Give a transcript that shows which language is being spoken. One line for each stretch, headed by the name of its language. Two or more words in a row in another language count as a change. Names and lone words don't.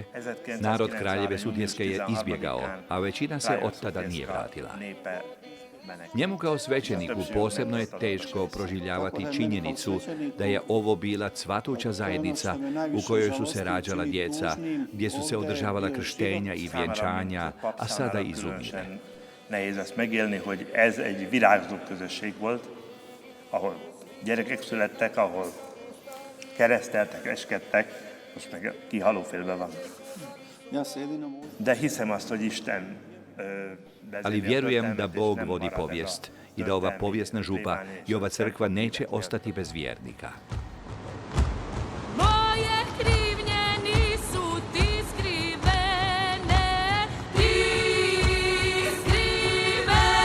Croatian: narod Kraljeve Sutjeske je izbjegao, a većina se od tada nije vratila. Njemu kao svećeniku posebno je teško proživljavati činjenicu da je ovo bila cvatuća zajednica u kojoj su se rađala djeca, gdje su se održavala krštenja i vjenčanja, a sada izumire.
Hungarian: Nehéz ezt megélni, hogy ez egy virágzó közösség volt, ahol gyerekek születtek, ahol kereszteltek, eskedtek, most meg kihalófélben van. De hiszem azt, hogy Isten
Croatian: Ali vjerujem da Bog vodi povijest i da ova povijesna župa i ova crkva neće ostati bez vjernika. Moje krivnje nisu ti skrivene, ti skrivene.